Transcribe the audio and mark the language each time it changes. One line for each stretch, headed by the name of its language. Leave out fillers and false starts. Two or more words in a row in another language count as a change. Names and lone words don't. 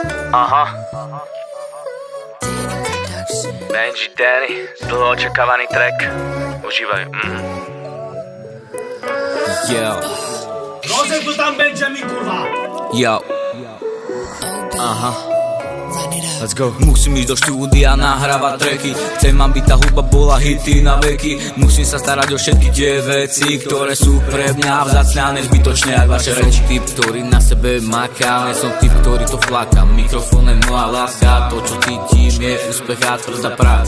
Slovak: Aha. Benji, Danny, dlho očakávaný track. Užívaj. Yo. Rozem tu tam Benjamin, kurva.
English: Yo. Aha. Let's go.
Slovak: Musím ísť do štúdia nahrávať tracky. Chcem, aby tá hudba bola hity na veky. Musím sa starať o všetky tie veci, ktoré sú pre mňa vzácne a nezbytočné jak vaše reči. Typ, ktorý na sebe maká, nie som typ, ktorý to fláka. Mikrofón je moja láska, to čo cítim je úspech a tvrdá práca.